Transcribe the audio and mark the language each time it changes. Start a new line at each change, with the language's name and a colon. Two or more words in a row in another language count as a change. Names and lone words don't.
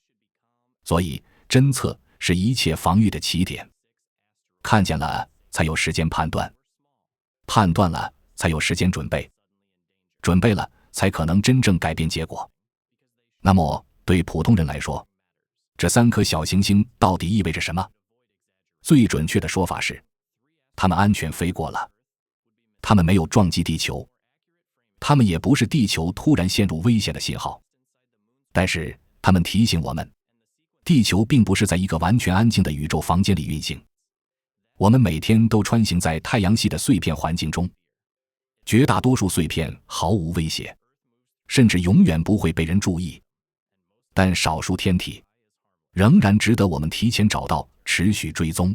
Chinese: 所以偵測是一切防禦的起點。看見了才有時間判斷，判斷了才有時間準備，準備了才可能真正改變結果。那麼對普通人來說，這3 顆小行星到底意味着什麼？最準確的說法是，它们安全飛過了，它們沒有撞擊地球，它們也不是地球突然陷入危險的信號。但是它們提醒我們，地球並不是在一個完全安靜的宇宙房間裡運行。我們每天都穿行在太陽系的碎片環境中，絕大多數碎片毫無威脅，甚至永遠不會被人注意。但少數天體仍然值得我們提前找到，持續追蹤。